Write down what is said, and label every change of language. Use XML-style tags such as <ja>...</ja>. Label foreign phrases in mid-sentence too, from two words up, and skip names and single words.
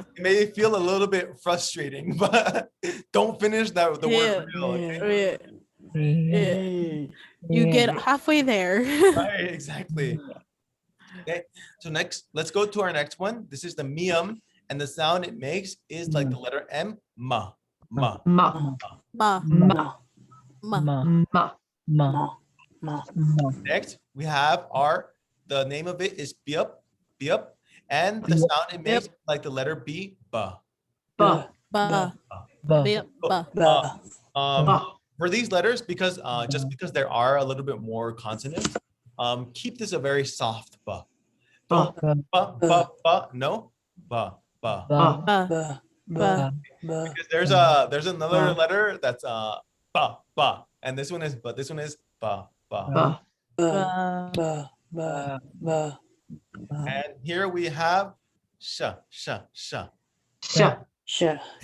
<en>may feel a little bit frustrating, but don't finish the word real. Okay? Yeah. You get halfway there. Right, exactly. Okay, so next, let's go to our next one. This is the mium, and the sound it makes is like the letter M, ma, ma. Ma. Ma. Ma. Ma. Ma. Next, we have the name of it is biup, biup, and the sound it makes is like the letter B, ba. Ba. Ba. For these letters, because just because there are a little bit more consonants, keep this a very soft ba. Don't ba, no, ba. Ba. Because there's another letter that's ba, and this one is ba. Ba. And here we have sha. Sha. Sha.</en>